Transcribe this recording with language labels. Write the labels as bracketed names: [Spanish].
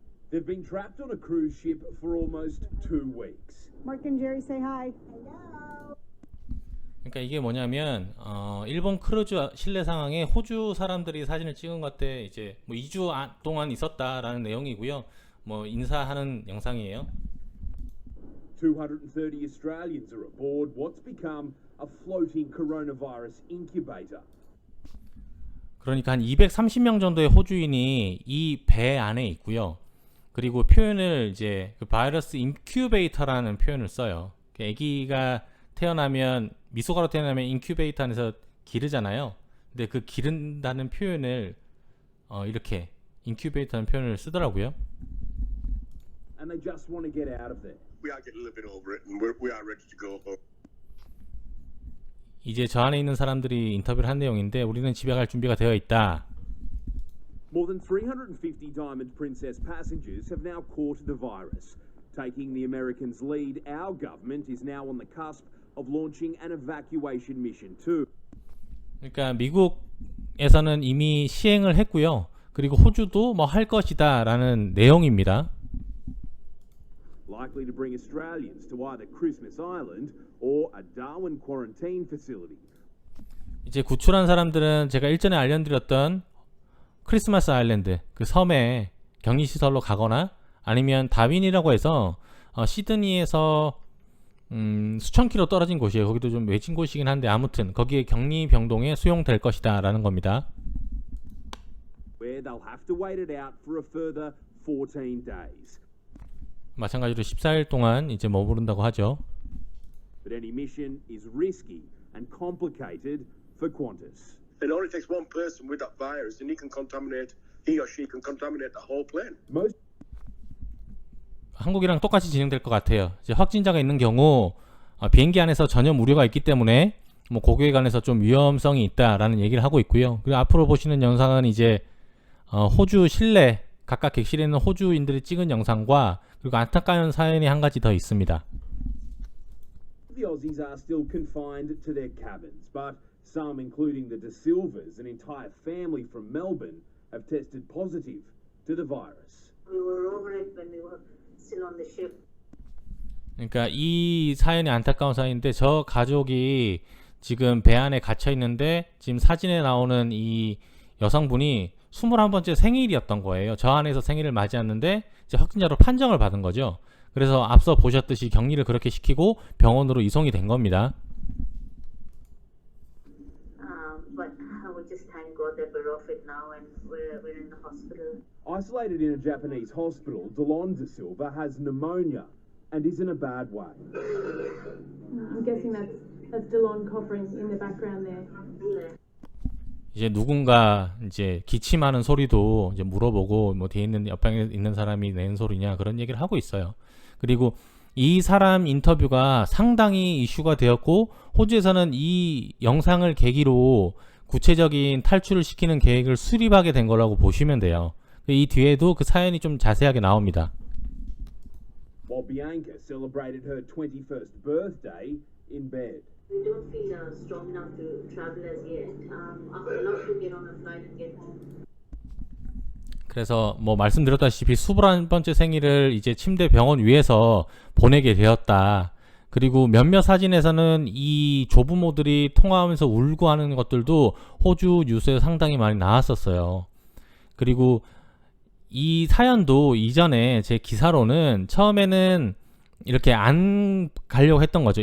[English] They've been trapped on a cruise ship for almost 2 weeks. Mark and Jerry say hi. [Korean] 그러니까 이게 뭐냐면 일본 크루즈 실내 상황에 호주 사람들이 사진을 찍은 것 같아. 이제 2주 동안 있었다라는 내용이고요. 인사하는 영상이에요. [English] 230 Australians are aboard what's become a floating coronavirus incubator. [Korean] 그러니까 한 230명 정도의 호주인이 이 배 안에 있고요. 그리고 표현을 이제 그 바이러스 인큐베이터라는 표현을 써요. 아기가 태어나면, 미소가로 태어나면 인큐베이터 안에서 기르잖아요. 근데 그 기른다는 표현을 이렇게 인큐베이터라는 표현을 쓰더라고요. [English] And they just want to get out of there. We are getting a little bit over it, and we are ready to go home. [Korean] 이제 저 안에 있는 사람들이 인터뷰를 한 내용인데, 우리는 집에 갈 준비가 되어 있다. [English] More than 350 Diamond Princess passengers have now caught the virus. Taking the Americans' lead, our government is now on the cusp of launching an evacuation mission too. [Korean] 그러니까 미국에서는 이미 시행을 했고요. 그리고 호주도 할 것이다라는 내용입니다. [English] Likely to bring Australians to either Christmas Island or a Darwin quarantine facility. [Korean] 이제 구출한 사람들은 제가 일전에 알려드렸던 크리스마스 아일랜드 그 섬에 격리시설로 가거나, 아니면 다윈이라고 해서 시드니에서 수천 킬로 떨어진 곳이에요. 거기도 좀 외진 곳이긴 한데, 아무튼 거기에 격리병동에 수용될 것이다 라는 겁니다. [English] Where they'll have to wait it out for a further 14 days. [Korean] 마찬가지로 14일 동안 이제 머무른다고 하죠. [English] But any mission is risky and complicated for Qantas. It only takes one person with that virus, and he or she can contaminate the whole plane. Most [Korean] 한국이랑 똑같이 진행될 것 같아요. 이제 확진자가 있는 경우 비행기 안에서 전염 우려가 있기 때문에 고객에 관해서 좀 위험성이 있다라는 얘기를 하고 있고요. 그리고 앞으로 보시는 영상은 이제 호주 실내 각각 객실에 있는 호주인들이 찍은 영상과, 그리고 안타까운 사연이 한 가지 더 있습니다. [English] the Aussies are still confined to their cabins, but some, including the De Silvas, an entire family from Melbourne, have tested positive to the virus. We were over it when we were still on the ship. [Korean] 그러니까 이 사연이 안타까운 사연인데, 저 가족이 지금 배 안에 갇혀 있는데, 지금 사진에 나오는 이 여성분이 21번째 생일이었던 거예요. 저 안에서 생일을 맞이했는데 이제 확진자로 판정을 받은 거죠. 그래서 앞서 보셨듯이 격리를 그렇게 시키고 병원으로 이송이 된 겁니다. [English] But we just thank God that we're off it now and we're in the hospital. Isolated in a Japanese hospital, Delon De Silva has pneumonia and is in a bad way. I'm guessing that's Delon coughing in the background there. Yeah. [Korean] 이제 누군가 이제 기침하는 소리도 이제 물어보고 뭐 뒤에 있는 옆방에 있는 사람이 낸 소리냐 그런 얘기를 하고 있어요. 그리고 이 사람 인터뷰가 상당히 이슈가 되었고 호주에서는 이 영상을 계기로 구체적인 탈출을 시키는 계획을 수립하게 된 거라고 보시면 돼요. 이 뒤에도 그 사연이 좀 자세하게 나옵니다. [English] While Bianca celebrated her 21st birthday in bed. We don't feel strong enough to travel as yet. I would love to get on a flight and get home. [Korean] 그래서 뭐 말씀드렸다시피 21번째 생일을 이제 침대 병원 위에서 보내게 되었다. 그리고 몇몇 사진에서는 이 조부모들이 통화하면서 울고 하는 것들도 호주 뉴스에 상당히 많이 나왔었어요. 그리고 이 사연도 이전에 제 기사로는 처음에는 이렇게 안 가려고 했던 거죠.